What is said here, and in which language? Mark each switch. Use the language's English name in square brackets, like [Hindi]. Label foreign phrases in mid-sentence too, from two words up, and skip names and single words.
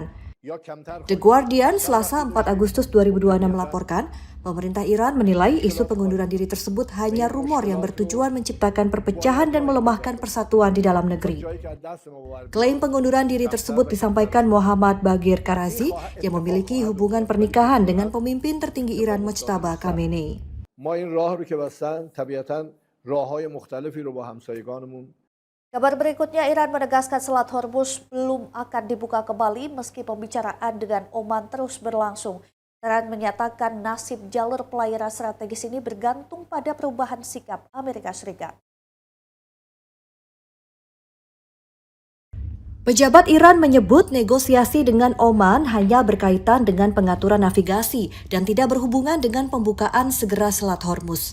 [Indonesian] The Guardian Selasa 4 Agustus 2026 melaporkan, pemerintah Iran menilai isu pengunduran diri tersebut hanya rumor yang bertujuan menciptakan perpecahan dan melemahkan persatuan di dalam negeri. Klaim pengunduran diri tersebut disampaikan Mohammad Bagher Karazi yang memiliki hubungan pernikahan dengan pemimpin tertinggi Iran Mojtaba Khamenei. [Persian] ما این راه رو که بستن طبیعتاً راه‌های مختلفی رو با همسایگانمون. [Indonesian] Kabar berikutnya, Iran menegaskan Selat Hormuz belum akan dibuka kembali meski pembicaraan dengan Oman terus berlangsung. Iran menyatakan nasib jalur pelayaran strategis ini bergantung pada perubahan sikap Amerika Serikat. Pejabat Iran menyebut negosiasi dengan Oman hanya berkaitan dengan pengaturan navigasi dan tidak berhubungan dengan pembukaan segera Selat Hormuz.